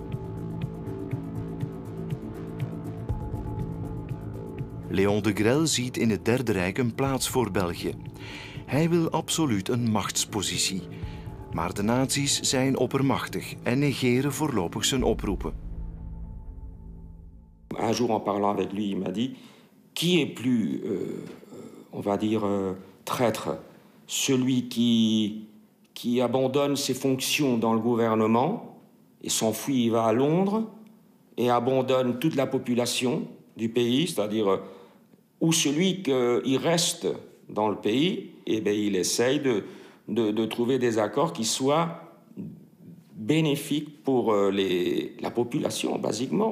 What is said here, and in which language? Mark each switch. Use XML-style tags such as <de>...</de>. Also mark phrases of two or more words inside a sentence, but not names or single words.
<nl>Léon de Grelle ziet in het Derde Rijk een plaats voor België. Hij wil absoluut een machtspositie. Maar de nazi's zijn oppermachtig en negeren voorlopig zijn oproepen.</nl> <fr>Un jour en parlant avec lui, il m'a dit qui est plus, on va dire, traître? Celui qui abandonne ses fonctions dans le gouvernement et s'enfuit, il va à Londres et abandonne toute la population du pays, c'est-à-dire ou celui qui reste dans le pays, et bien il essaye de trouver des accords qui soient bénéfiques pour la population, basiquement.</fr>